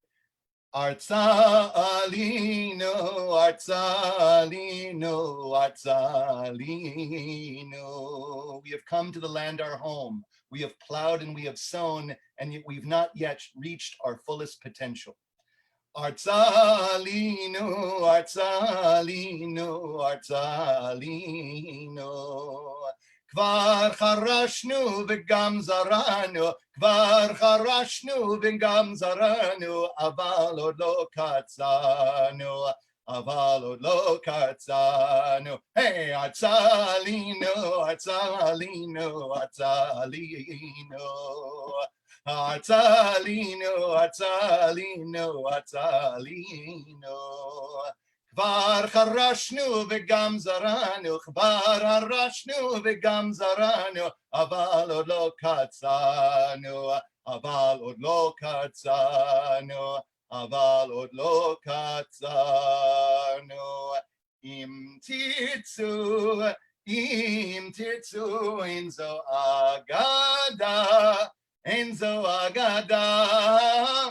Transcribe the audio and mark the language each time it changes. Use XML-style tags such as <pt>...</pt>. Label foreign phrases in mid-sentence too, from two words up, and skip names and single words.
<he>ארצה עלינו, ארצה עלינו, ארצה עלינו.</he> <en>We have come to the land our home. We have plowed and we have sown, and yet we've not yet reached our fullest potential.</en> <he>ארצה עלינו, ארצה עלינו, ארצה עלינו. כבר חרשנו וגם זרענו, כבר חרשנו וגם זרענו, אבל עוד לא קצרנו, אבל עוד לא קצרנו. Hey, ארצה עלינו, ארצה עלינו, ארצה עלינו. ארצה עלינו, ארצה עלינו, ארצה עלינו. כבר חרשנו וגם זרענו, כבר חרשנו וגם זרענו, אבל עוד לא קצרנו, אבל עוד לא קצרנו, אבל עוד לא קצרנו. אם תרצו, אין זו אגדה, אין זו אגדה.</he>